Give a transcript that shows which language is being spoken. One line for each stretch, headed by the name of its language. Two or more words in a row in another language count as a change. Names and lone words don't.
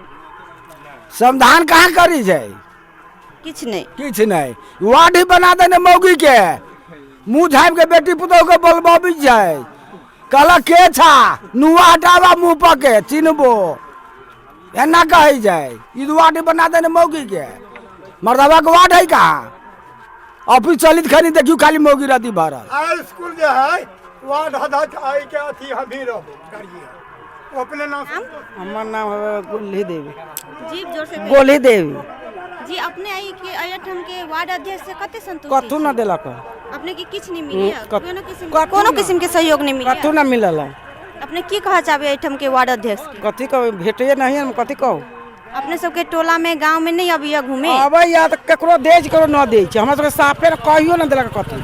Maithili: समाधान कहाँ करी छै, किछ नहीं किछ नहीं। वार्ड ही बना देने मौगी के, मुँह झाँप के बेटी पुतोह के बोलबी छै, कहलक के छा नुआ हटावा मुँह पर के चिन्हबो, एना कहे छै। ई वार्ड ही बना देने मौगी के, मर्दवा के वार्ड है कहाँ? ऑफिस चलित खनी देखियो खाली मौगी रहती भरल। स्कूल जे है वार्ड है के अथी हम ही रहो करिए। अपने नाम? हमार नाम है गोली देवी। जी जोर से गोली देवी जी। अपने आई के अयठम के वार्ड अध्यक्ष से कते संतुष्ट? कथु न देलक, अपने के किछ नहीं मिली? कोनो किस्म के सहयोग नहीं मिला? कथु न मिलल। अपने की कह चाहबे एठम के वार्ड अध्यक्ष के? कथी कह भेटे नहीं हम कथी कहू अपने सबके टोला में गांव में नहीं अभी घूमे? अबे या तो ककरो दे ककरो न दे हमरा सबके साफे कहियो न देलक कथी।